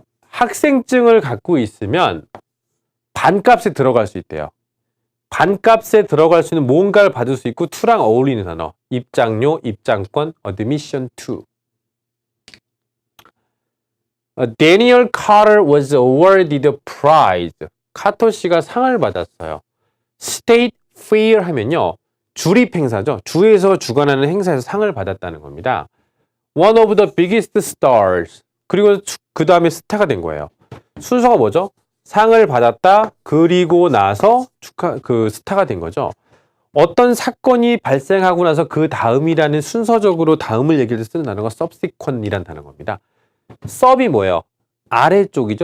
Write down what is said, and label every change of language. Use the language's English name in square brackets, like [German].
[Korean] 학생증을 갖고 있으면 반값에 들어갈 수 있대요. 반값에 들어갈 수 있는 뭔가를 받을 수 있고 to랑 어울리는 단어. 입장료, 입장권, admission to. [English] Daniel Carter was awarded a prize. [Korean] 카터 씨가 상을 받았어요. [English] State fair [Korean] 하면요. 주립 행사죠. 주에서 주관하는 행사에서 상을 받았다는 겁니다. [English] One of the biggest stars. [Korean] 그리고 그 다음에 스타가 된 거예요. 순서가 뭐죠? 상을 받았다. 그리고 나서 스타가 된 거죠. 어떤 사건이 발생하고 나서 그 다음이라는 순서적으로 다음을 얘기할 때 쓰는 단어가 subsequent이라는 단어인 겁니다. sub이 뭐예요? 아래쪽이죠.